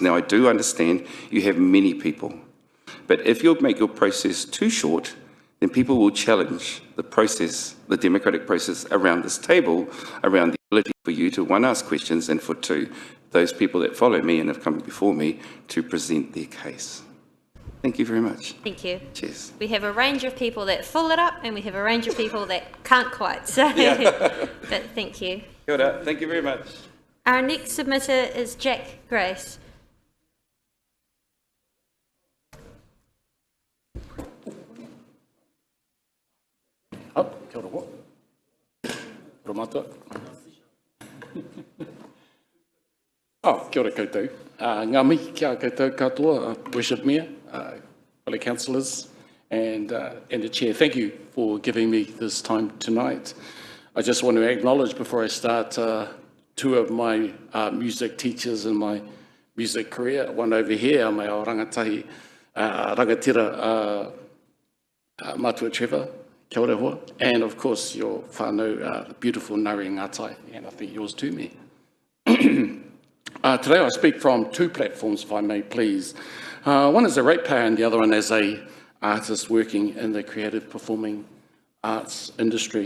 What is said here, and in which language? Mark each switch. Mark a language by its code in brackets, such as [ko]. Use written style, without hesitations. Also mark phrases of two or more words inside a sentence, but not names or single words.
[en] Now, I do understand you have many people, but if you make your process too short, then people will challenge the process, the democratic process around this table, around the ability for you to, 1, ask questions, and for 2, those people that follow me and have come before me to present their case. Thank you very much. Thank you. Cheers. We have a range of people that fill it up, and we have a range of people that can't quite. So, but thank you. [mi] Kia ora. [en] Thank you very much. Our next submitter is Jack Grace. [mi] Kia ora ho. Romatua. Kia ora koutou. Ngā mihi kia koutou katoa, [en] Worship Mayor, fellow councillors, and the Chair. Thank you for giving me this time tonight. I just want to acknowledge before I start two of my music teachers in my music career. One over here, my [mi] o rangatahi, rangatira Matua [en] Trevor, [mi] kia ora hoa, [en] and of course your whānau, beautiful Ngāri Ngātai, and I think yours too, me. Today I speak from two platforms, if I may please. One is a ratepayer and the other one as a artist working in the creative performing arts industry.